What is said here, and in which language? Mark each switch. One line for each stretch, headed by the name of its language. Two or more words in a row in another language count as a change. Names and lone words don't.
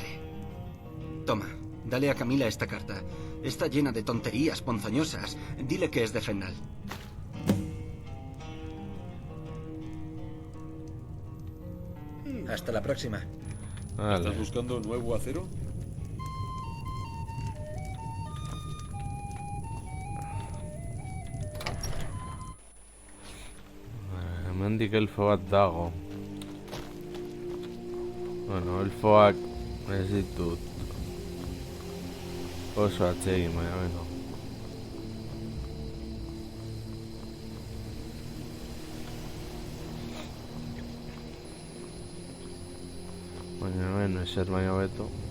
Spanish: Toma, dale a Camila esta carta. Está llena de tonterías ponzoñosas. Dile que es de Fendal. Hasta la próxima. Vale. ¿Estás buscando nuevo acero?
Basque: Hemendik elfo bat dago. Bueno, elfoak ez ditut oso atsegin, baina beno. Baina beno, ezer baina beto.